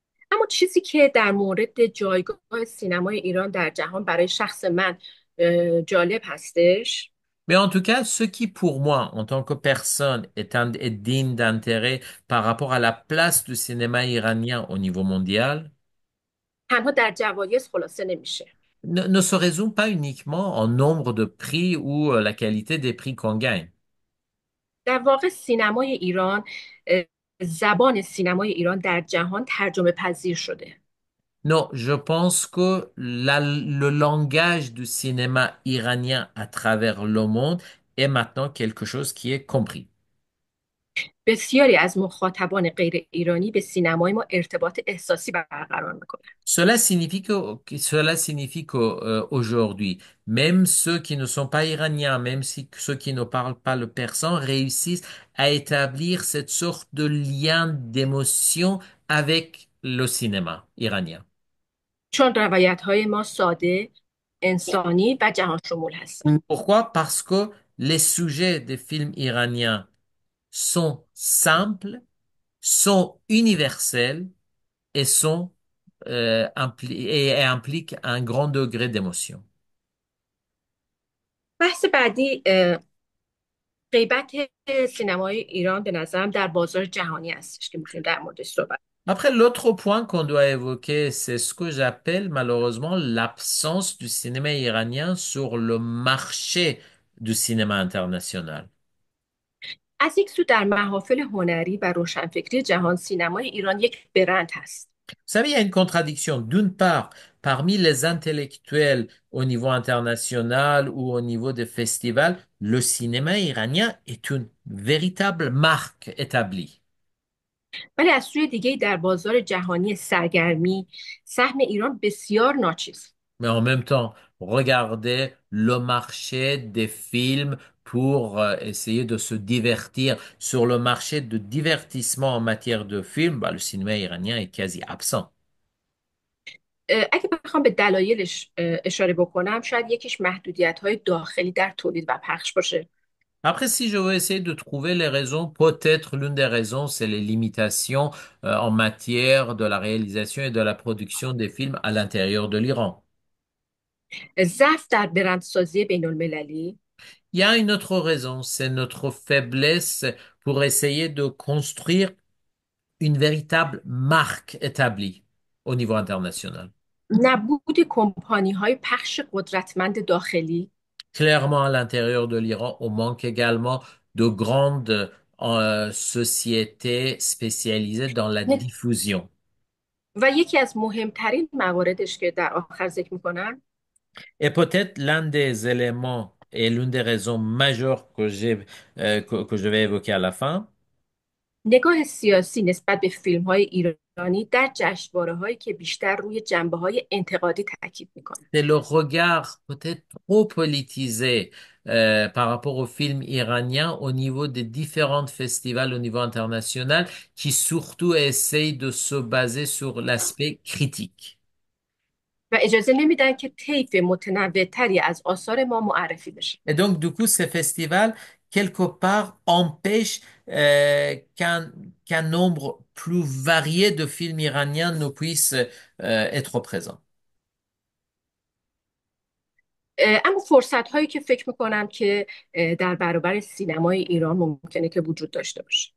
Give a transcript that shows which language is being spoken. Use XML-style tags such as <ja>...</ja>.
<fa>اما چیزی که در مورد جایگاه سینمای ایران در جهان برای شخص من جالب هستش</fa> <fr>Mais en tout cas, ce qui pour moi, en tant que personne, est digne d'intérêt par rapport à la place du cinéma iranien au niveau mondial,</fr> <fa>تنها در جوایز خلاصه نمیشه.</fa> <fr>ne se résume pas uniquement en nombre de prix ou la qualité des prix qu'on gagne.</fr> <fa>در واقع سینمای ایران زبان سینمای ایران در جهان ترجمه پذیر شده.</fa> <fr>Non, je pense que le langage du cinéma iranien à travers le monde est maintenant quelque chose qui est compris.</fr> <fa>بسیاری از مخاطبان غیر ایرانی به سینمای ما ارتباط احساسی برقرار میکنند.</fa> <fr>Cela signifie que aujourd'hui, même ceux qui ne sont pas iraniens, même si ceux qui ne parlent pas le persan, réussissent à établir cette sorte de lien d'émotion avec le cinéma iranien.</fr> <fa>چون روایت‌های ما ساده، انسانی و جهان شمول هستند.</fa> <fr>Pourquoi? Parce que les sujets des films iraniens sont simples, sont universels et et impliquent un grand degré d'émotion.</fr> <fa>بحث بعدی غیبت سینمای ایران به نظرم در بازار جهانی هستش که میتونیم در موردش صحبت.</fa> <fr>Après, l'autre point qu'on doit évoquer, c'est ce que j'appelle malheureusement l'absence du cinéma iranien sur le marché du cinéma international.</fr> <fa>از یک سو در محافل هنری و روشنفکری جهان سینمای ایران یک برند هست.</fa> <fr>Vous savez, il y a une contradiction. D'une part, parmi les intellectuels au niveau international ou au niveau des festivals, le cinéma iranien est une véritable marque établie.</fr> <fa>ولی از سوی دیگه در بازار جهانی سرگرمی سهم ایران بسیار ناچیز.</fa> <fr>Mais en même temps, regardez le marché des films pour essayer de se divertir. Sur le marché de divertissement en matière de films, bah, le cinéma iranien est quasi absent.</fr> <fa>اگه بخوام به دلایلش اشاره بکنم شاید یکیش محدودیت‌های داخلی در تولید و پخش باشه.</fa> <fr>Après, si je veux essayer de trouver les raisons, peut-être l'une des raisons, c'est les limitations en matière de la réalisation et de la production des films à l'intérieur de l'Iran.</fr> <fa>ضعف در برندسازی بین‌المللی.</fa> <fr>Il y a une autre raison, c'est notre faiblesse pour essayer de construire une véritable marque établie au niveau international.</fr> <fa>نبود کمپانی‌های پخش قدرتمند داخلی.</fa> <fr>Clairement, à l'intérieur de l'Iran, on manque également de grandes sociétés spécialisées dans la diffusion.</fr> <fa>و یکی از مهمترین مواردش که در آخر ذکر میکنم</fa> <fr>Et peut-être l'un des éléments et l'une des raisons majeures que je vais évoquer à la fin,</fr> <fa>نگاه سیاسی نسبت به فیلم‌های ایرانی در جشنواره‌هایی که بیشتر روی جنبه‌های انتقادی تاکید میکنه.</fa> <fr>c'est le regard peut-être trop politisé par rapport aux films iraniens au niveau des différents festivals au niveau international qui surtout essayent de se baser sur l'aspect critique.</fr> <fa>و اجازه نمیدن که طیف متنوع‌تری از آثار ما معرفی بشه.</fa> <fr>Et donc, du coup, ces festivals, quelque part, empêchent qu'un nombre plus varié de films iraniens ne puisse être présent.</fr> <fa>اما فرصت‌هایی که فکر میکنم که در برابر سینمای ایران ممکنه که وجود داشته باشه.</fa>